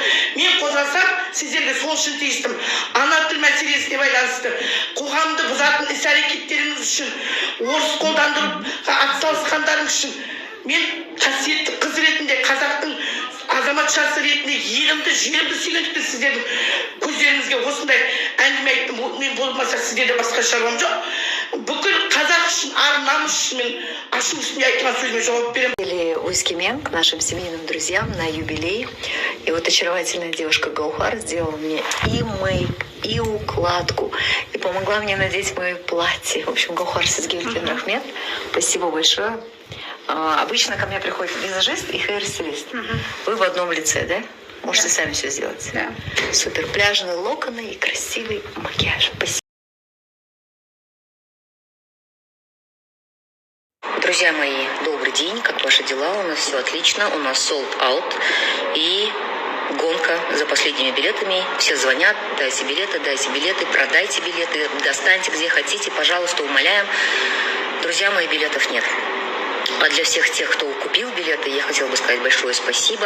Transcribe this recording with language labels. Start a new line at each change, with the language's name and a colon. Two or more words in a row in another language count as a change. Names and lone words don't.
Kazakh: Мен қозғасам, сіздерге сол үшін тиістім. Ана тіл мәселесіне байланысты қоғамды бұзатын іс-әрекеттеріңіз үшін, орыс қолдандырып атсалысқандарыңыз үшін мен қасиетті қыз ретінде, қазақтың азаматшасы ретінде елімді, жерімді сүйгендіктен сіздердің көздеріңізге осындай әңгіме айттым. Мен болмаса сіздерде басқа шаруам жоқ. Бүкіл қазақ үшін, ар намыс үшін мен ашу үстінде айтқан сөзіме жауап беремін.
Russian: Узкимен к нашим семейным друзьям на юбилей. И вот очаровательная девушка Гаухар сделала мне и мейк, и укладку, и помогла мне надеть мое платье. В общем, Гаухар Сизгельдин Рахмет, спасибо большое. Обычно ко мне приходит визажист и хейр-стилист. Вы в одном лице, да? Можете сами все сделать. Да. Супер. Пляжные локоны и красивый макияж. Спасибо. Друзья мои, добрый день, как ваши дела? У нас все отлично, у нас
English: sold out
Russian: и гонка за последними билетами. Все звонят, дайте билеты, продайте билеты, достаньте где хотите, пожалуйста, умоляем. Друзья мои, билетов нет. А для всех тех, кто купил билеты, я хотела бы сказать большое спасибо.